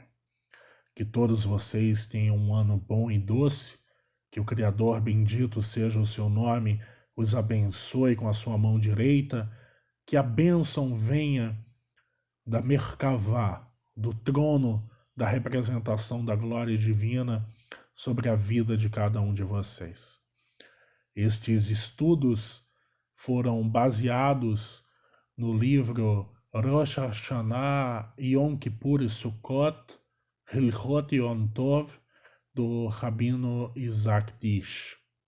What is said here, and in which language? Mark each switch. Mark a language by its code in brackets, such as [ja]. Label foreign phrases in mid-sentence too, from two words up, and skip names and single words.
[pt] Que todos vocês tenham um ano bom e doce, que o Criador bendito seja o seu nome, os abençoe com a sua mão direita, que a bênção venha da Merkavá, do trono da representação da glória divina sobre a vida de cada um de vocês. Estes estudos foram baseados no livro Rosh Hashanah, Yom Kippur e Sukkot, Hilchot Yom Tov, do Rabino Isaac Dish.